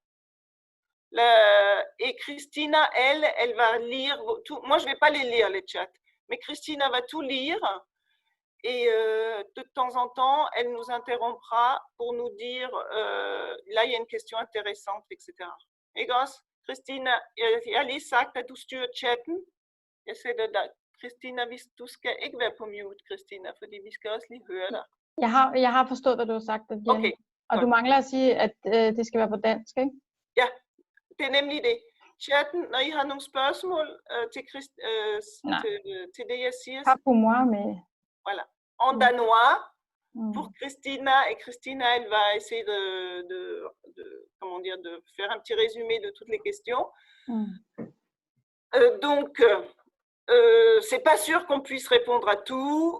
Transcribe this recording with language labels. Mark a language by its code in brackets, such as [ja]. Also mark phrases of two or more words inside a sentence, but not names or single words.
[fr] Et Christina, elle va lire tout. Moi, je ne vais pas les lire, les chats. Mais Christina va tout lire et de temps en temps, elle nous interrompra pour nous dire là, il y a une question intéressante, etc. [da] Egos, Christina, Alice sagt, at du styrer chatten. Jeg sætter dig, Christina, hvis du skal ikke være på mute, Christina, fordi vi skal også lige høre dig. Jeg har forstået, hvad du har sagt, Jenny. Okay, og du mangler at sige, at det skal være på dansk, ikke? Ja, det er nemlig det. Chatten, når I har nogle spørgsmål til det, jeg siger, [fr] Pas pour moi, mais… Voilà. En danois pour Christina, et Christina, elle va essayer comment dire, de faire un petit résumé de toutes les questions. Donc, c'est pas sûr qu'on puisse répondre à tout.